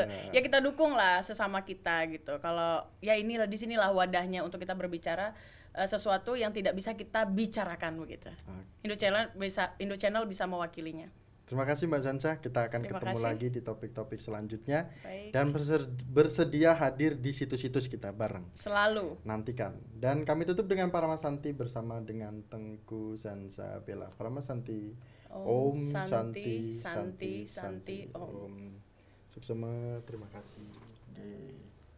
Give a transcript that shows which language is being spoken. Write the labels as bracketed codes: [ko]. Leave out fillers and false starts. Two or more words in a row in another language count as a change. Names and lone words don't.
[id] Ya kita dukung lah sesama kita gitu. Kalau ya inilah di sinilah wadahnya untuk kita berbicara sesuatu yang tidak bisa kita bicarakan begitu. Hindu Channel bisa mewakilinya. Terima kasih Mbak Sansa, kita akan Terima ketemu kasih. lagi di topik-topik selanjutnya. Baik. Dan bersedia hadir di situs-situs kita bareng. Selalu. Nantikan. Dan kami tutup dengan Paramasanti bersama dengan Tengku Sansa Bella. Paramasanti. [sa] Om Santi, Santi, Santi, Om. [id] Suksema, terima kasih.